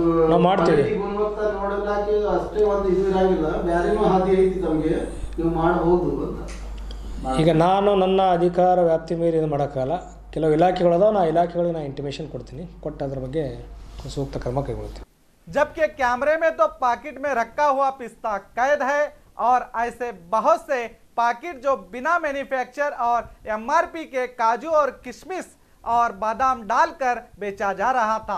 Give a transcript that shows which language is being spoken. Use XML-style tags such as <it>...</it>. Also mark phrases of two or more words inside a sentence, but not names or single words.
<kn>ನಾವು ಮಾಡ್ತೀವಿ. ಗುಣಮಟ್ಟ ನೋಡಲಾಕಿ ಅಷ್ಟೇ ಒಂದು ಇದು ಇರಾಗಿಲ್ಲ, ಬೇರೆನೂ ಹಾದಿ ಐತಿ ತಮಗೆ, ನೀವು ಮಾಡಬಹುದು ಅಂತ. ಈಗ ನಾನು ನನ್ನ ಅಧಿಕಾರ ವ್ಯಾಪ್ತಿ ಮೀರಿ ಇದು ಮಾಡೋಕ್ಕಾಗಲ್ಲ. ಕೆಲವು ಇಲಾಖೆಗಳದಾವ, ನಾ ಇಲಾಖೆಗಳಿಗೆ ನಾನು ಇಂಟಿಮೇಷನ್ ಕೊಡ್ತೀನಿ, ಕೊಟ್ಟು ಅದ್ರ ಬಗ್ಗೆ ಸೂಕ್ತ ಕ್ರಮ ಕೈಗೊಳ್ತೀನಿ.</kn> <hi>जबकि कैमरे में तो पैकेट में रखा हुआ पिस्ता कैद है और ऐसे बहुत से पैकेट जो बिना मैन्युफैक्चर और MRP के काजू और किशमिश और बादाम डालकर बेचा जा रहा था।</hi>